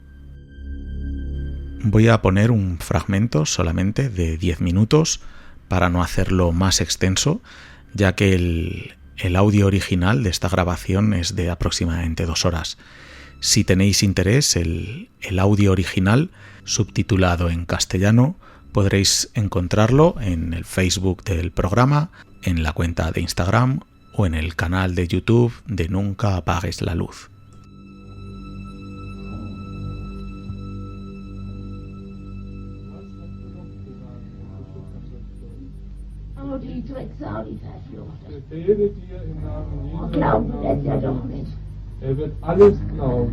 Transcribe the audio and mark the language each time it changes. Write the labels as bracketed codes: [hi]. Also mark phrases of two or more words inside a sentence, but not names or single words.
[es] Voy a poner un fragmento solamente de 10 minutos para no hacerlo más extenso, ya que el audio original de esta grabación es de aproximadamente 2 horas. Si tenéis interés, el audio original, subtitulado en castellano, podréis encontrarlo en el Facebook del programa, en la cuenta de Instagram o en el canal de YouTube de Nunca Apagues la Luz. [de] Oh, die Drecksau, die Verfluchte. Befehle dir im Namen Jesu. Glauben Sie das ja doch nicht. Er wird alles glauben.